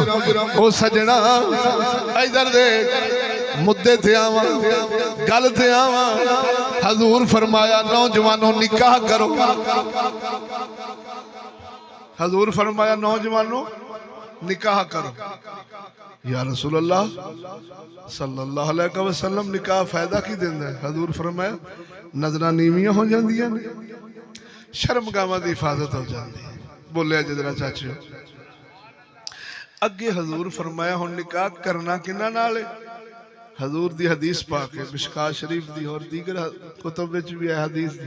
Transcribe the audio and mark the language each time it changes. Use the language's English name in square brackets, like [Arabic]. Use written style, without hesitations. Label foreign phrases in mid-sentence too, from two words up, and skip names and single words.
[Punjabi] او سجنا ادھر دے مدے تے آوا، گل تے آوا. حضور فرمایا نوجوانو نکاح کرو. حضور فرمایا نوجوانو نکاح کرو. [Arabic] يا رسول الله صلى الله عليه وسلم [Punjabi] نکاح فائدہ کی دیندا ہے? حضور فرمایا نظراں نیویاں ہو جاندیاں نے، شرمگاہواں دی حفاظت ہو جاتی ہے. بولیا ذرا چاچو. اگے حضور فرمایا ہن نکاح کرنا کنہاں نال ہے? حضور دی حدیث پاک ہے مشکوۃ شریف دی اور دیگر کتب وچ بھی ہے حدیث دی.